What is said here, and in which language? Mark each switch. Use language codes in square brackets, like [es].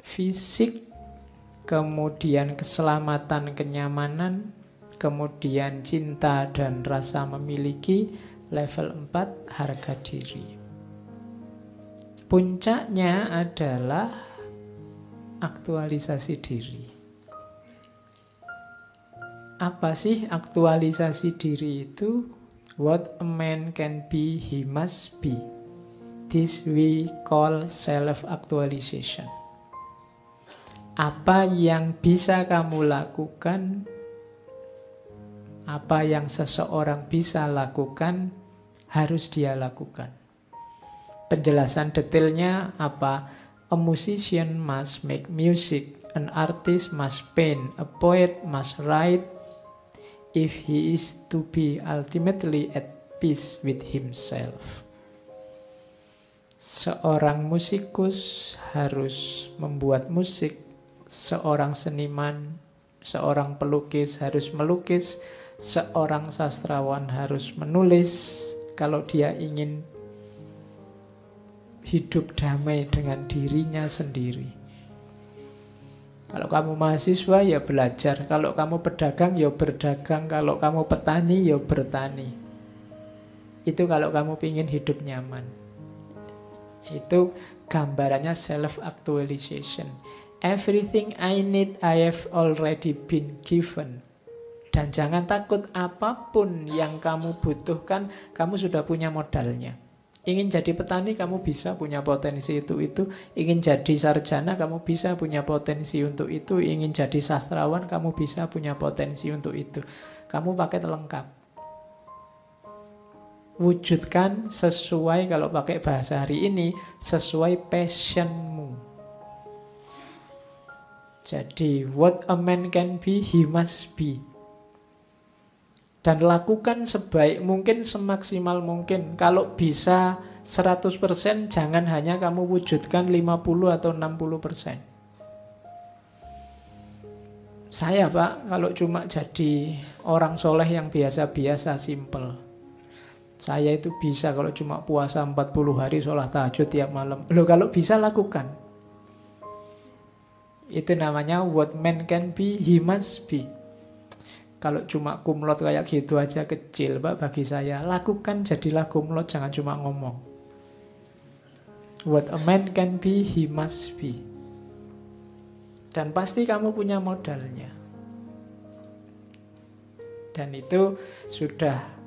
[id] Fisik, kemudian keselamatan, kenyamanan, kemudian cinta dan rasa memiliki. Level 4, harga diri. Puncaknya adalah aktualisasi diri. Apa sih aktualisasi diri itu? [en] What a man can be, he must be. This we call self-actualization. [id] Apa yang bisa kamu lakukan, apa yang seseorang bisa lakukan, harus dia lakukan. Penjelasan detailnya apa? [en] A musician must make music, an artist must paint, a poet must write, if he is to be ultimately at peace with himself. [id] Seorang musikus harus membuat musik, seorang seniman, seorang pelukis harus melukis, seorang sastrawan harus menulis kalau dia ingin hidup damai dengan dirinya sendiri. Kalau kamu mahasiswa ya belajar, kalau kamu pedagang ya berdagang, kalau kamu petani ya bertani. Itu kalau kamu ingin hidup nyaman. Itu gambarannya self-actualization. [en] Everything I need I have already been given. [id] Dan jangan takut, apapun yang kamu butuhkan, kamu sudah punya modalnya. Ingin jadi petani, kamu bisa punya potensi itu. Ingin jadi sarjana, kamu bisa punya potensi untuk itu. Ingin jadi sastrawan, kamu bisa punya potensi untuk itu. Kamu paket lengkap. Wujudkan sesuai, kalau pakai bahasa hari ini, sesuai passionmu. Jadi, [en] what a man can be, he must be. [id] Dan lakukan sebaik mungkin, semaksimal mungkin. Kalau bisa 100%, jangan hanya kamu wujudkan 50 atau 60%. Saya Pak, kalau cuma jadi orang soleh yang biasa-biasa, simple. Saya itu bisa kalau cuma puasa 40 hari, sholat tahajud tiap malam. Loh, kalau bisa lakukan. Itu namanya [en] what man can be, he must be. [id] Kalau cuma kumlot kayak gitu aja kecil Pak bagi saya. Lakukan, jadilah kumlot, jangan cuma ngomong. [en] What a man can be, he must be. [id] Dan pasti kamu punya modalnya. Dan itu sudah